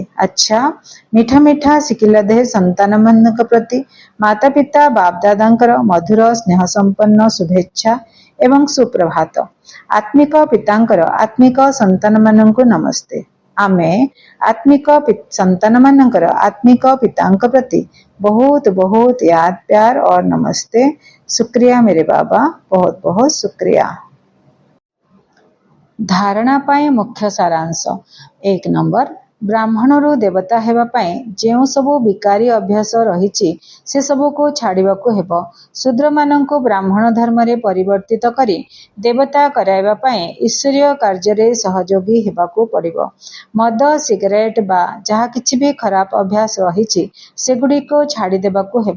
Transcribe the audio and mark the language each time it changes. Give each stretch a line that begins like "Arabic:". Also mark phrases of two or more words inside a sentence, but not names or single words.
Odia: ଆଚ୍ଛା, ମିଠା ମିଠା ଶିଖିଲାଦେ ସନ୍ତାନମାନଙ୍କ ପ୍ରତି ମାତା ପିତା ବାପଦାଦାଙ୍କର ମଧୁର ସ୍ନେହ ସମ୍ପନ୍ନ ଶୁଭେଚ୍ଛା ଏବଂ ସୁପ୍ରଭାତ। ଆତ୍ମିକ ପିତାଙ୍କର ଆତ୍ମିକ ସନ୍ତାନମାନଙ୍କୁ ନମସ୍ତେ। ଆମେ ଆତ୍ମିକ ସନ୍ତାନମାନଙ୍କର ଆତ୍ମିକ ପିତାଙ୍କ ପ୍ରତି ବହୁତ ବହୁତ
Hindi: याद प्यार और नमस्ते। शुक्रिया मेरे बाबा, बहुत बहुत शुक्रिया।
Odia: ଧାରଣା ପାଇଁ ମୁଖ୍ୟ ସାରାଂଶ।
Hindi: 1 नंबर,
Odia: ବ୍ରାହ୍ମଣରୁ ଦେବତା ହେବା ପାଇଁ ଯେଉଁ ସବୁ ବିକାରୀ ଅଭ୍ୟାସ ରହିଛି ସେ ସବୁକୁ ଛାଡ଼ିବାକୁ ହେବ। ଶୂଦ୍ରମାନଙ୍କୁ ବ୍ରାହ୍ମଣ ଧର୍ମରେ ପରିବର୍ତ୍ତିତ କରି ଦେବତା କରାଇବା ପାଇଁ ଈଶ୍ୱରୀୟ କାର୍ଯ୍ୟରେ ସହଯୋଗୀ ହେବାକୁ ପଡ଼ିବ। ମଦ, ସିଗାରେଟ୍ ବା ଯାହା କିଛି ବି ଖରାପ ଅଭ୍ୟାସ ରହିଛି ସେଗୁଡ଼ିକୁ ଛାଡ଼ିଦେବାକୁ ହେବ।